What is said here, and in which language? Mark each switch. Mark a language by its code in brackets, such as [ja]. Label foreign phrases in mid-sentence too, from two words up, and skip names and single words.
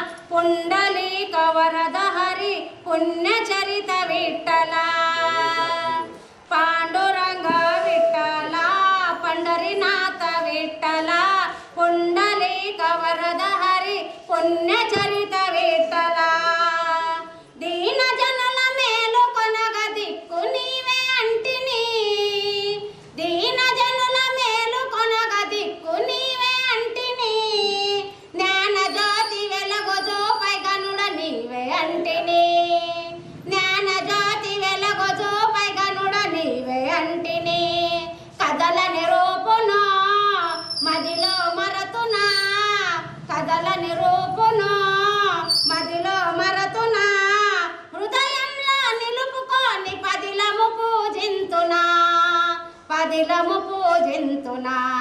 [mr] पुंडलिक वरद हरी पुण्यचरित विठ्ठला पांडुरंग विठ्ठला पंढरीनाथ विठ्ठला पुंडलिक वरद हरी पुण्यचरित विठ्ठला [te] దీన జనుల మేలు కొనగ దిక్కు నీవే అంటిని దీన జనుల మేలు కొనగ దిక్కు నీవే అంటిని జ్ఞాన జ్యోతి వెలుగు జోపై గనుడ నీవే అంటిని జ్ఞాన జ్యోతి వెలుగు జోపై గనుడ నీవే అంటిని కదల నిరూపును మదిలో మరతునా కదల నిరూపును మదిలో మరతునా హృదయంలో నిలుపుకొని పదిలము పూజింతునా పదిలము పూజింతునా